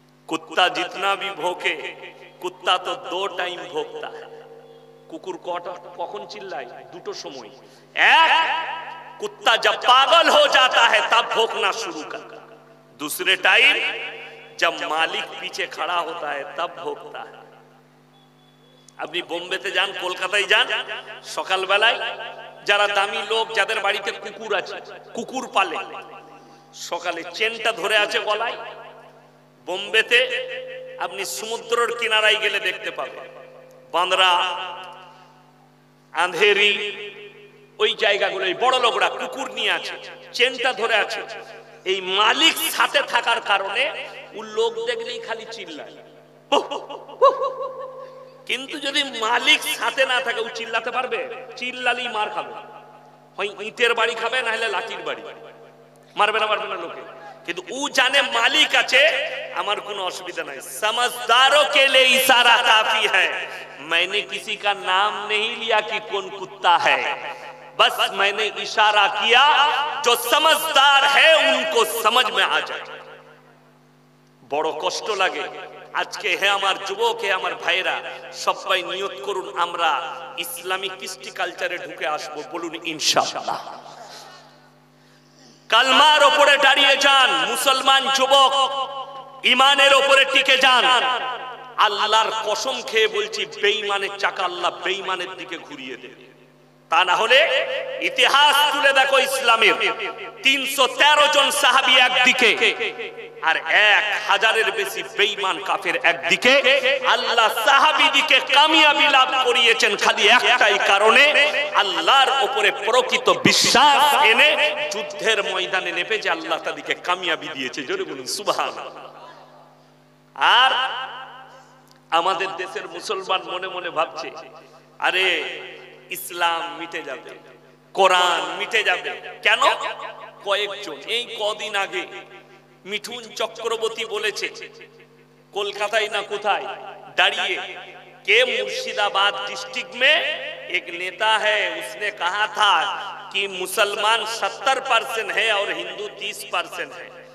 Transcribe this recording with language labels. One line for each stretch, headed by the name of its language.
Hindi: कुत्ता जितना भी भौंके, कुत्ता तो 2 टाइम भौंकता है।
Bangla: कुकुर कখন चिल्लाए? 2টো সময়।
Hindi: एक, कुत्ता जब पागल हो जाता है तब भौंकना शुरू करता है। दूसरे टाइम जब मालिक पीछे खड़ा होता है तब भौंकता है।
Bangla: अपनी বোম্বেতে যান, কলকাতায় যান, সকালবেলায় যারা দামি লোক যাদের বাড়িতে কুকুর আছে, কুকুর পালে, সকালে চেনটা ধরে আছে গলায়। বোম্বেতে আপনি সমুদ্রের কিনারায় গেলে দেখতে পাবেন, বান্দ্রা, আন্ধেরি, ওই জায়গাগুলোয় বড় লোকরা কুকুর নিয়ে আছে, চেনটা ধরে আছে। এই মালিক সাথে থাকার কারণে ও লোক দেখলেই খালি চিল্লায়। কিন্তু যদি মালিক সাথে না থাকে ও চিল্লাতে পারবে? চিল্লালেই মার খাবে, হয় ইটের বাড়ি খাবে না হলে লাঠির বাড়ি। মারবে না লোকে, কিন্তু ও জানে মালিক আছে, আমার কোনো অসুবিধা নাই।
Hindi: समझदारों के लिए इशारा काफी है। मैंने किसी का नाम नहीं लिया कि कौन कुत्ता है, बस मैंने इशारा किया जो समझदार है उनको समझ में आ जाए।
Bangla: বড় কষ্ট লাগে আজকে। হে আমার যুবক, হে আমার ভাইরা, সবাই নিয়ত করুন আমরা ইসলামিক কৃষ্টি কালচারে ঢুকে আসবো, বলুন ইনশাআল্লাহ। কালমার উপরে দাঁড়িয়ে যান, মুসলমান যুবক ঈমানের উপরে টিকে যান। আল্লাহর কসম খেয়ে বলছি, বেঈমানের চাকা আল্লাহ বেঈমানের দিকে ঘুরিয়ে দেবে। তা না হলে ইতিহাস তুলে দেখো, ইসলামের 313 জন সাহাবী একদিকে আর 1000-এর বেশি বেঈমান কাফের একদিকে। আল্লাহ সাহাবীদিকে কামিয়াবি লাভ করিয়েছেন খালি একটাই কারণে, আল্লাহর উপরে প্রকৃত বিশ্বাস এনে যুদ্ধের ময়দানে নেমে যে আল্লাহ তাদেরকে কামিয়াবি দিয়েছে। জোরে বলুন সুবহানাল্লাহ। আর আমাদের দেশের মুসলমান মনে মনে ভাবছে, আরে ইসলাম মিটে যাবে, কোরআন মিটে যাবে। কেন? কয়েকজন এই কদিন আগে মিঠুন চক্রবর্তী বলেছে কলকাতায় না কোথায় দাঁড়িয়ে,
Hindi: के मुर्शिदाबाद डिस्ट्रिक्ट में एक नेता है, उसने कहा था कि मुसलमान 70% है और हिंदू 30% है।